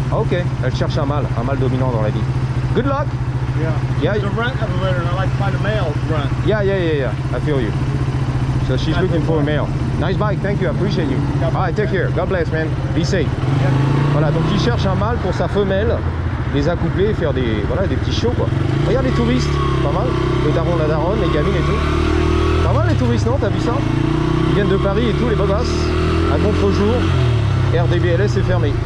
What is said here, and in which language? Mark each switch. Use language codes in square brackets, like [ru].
[fr] Ok, elle cherche un mâle dominant dans la vie. [en] Good luck. Yeah. Yeah. It's a runt of a litter, and I like to find a male runt. Yeah. I feel you. So she's looking for a male. Nice bike, thank you, I appreciate you. Alright, take care. God bless, man. Be safe. Yeah. [fr] Voilà, donc il cherche un mâle pour sa femelle, les accoupler et faire des, voilà, des petits shows, quoi. Regarde les touristes, pas mal. Le daron, la daronne, les gamines et tout. Ça va les touristes, non? T'as vu ça? Ils viennent de Paris et tout, les beaux gosses. À contre-jour, RDBLS est fermé.